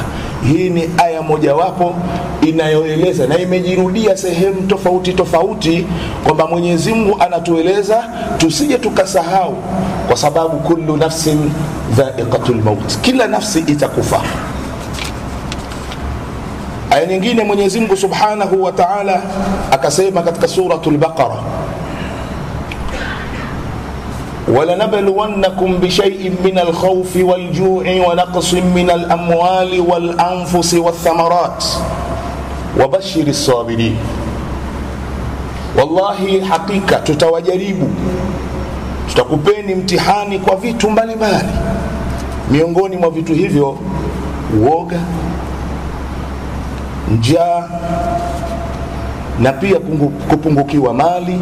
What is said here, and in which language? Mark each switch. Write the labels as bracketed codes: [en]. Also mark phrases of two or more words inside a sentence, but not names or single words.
[sw] Hii ni aya mojawapo inayoeleza na imejirudia sehemu tofauti tofauti kwamba Mwenyezi Mungu anatueleza tusije tukasahau, kwa sababu [ar] كل نفس ذائقة الموت, [sw] kila nafsi itakufa. Aya nyingine Mwenyezi Mungu [ar] سبحانه وتعالى [sw] akasema katika suratul Baqara, [ar] وَلَنَبْلُوَنَّكُمْ بِشَيْءٍ مِّنَ الْخَوْفِ وَالْجُوعِ وَنَقْصٍ مِّنَ الْأَمْوَالِ وَالْأَنفُسِ وَالثَّمَرَاتِ وَبَشِّرِ الصَّابِرِينَ, [sw] wallahi hakika tutawajaribu, tutakupeni mtihani kwa vitu mbalimbali. Miongoni mwa vitu hivyo uoga, njaa, na pia kupungukiwa mali.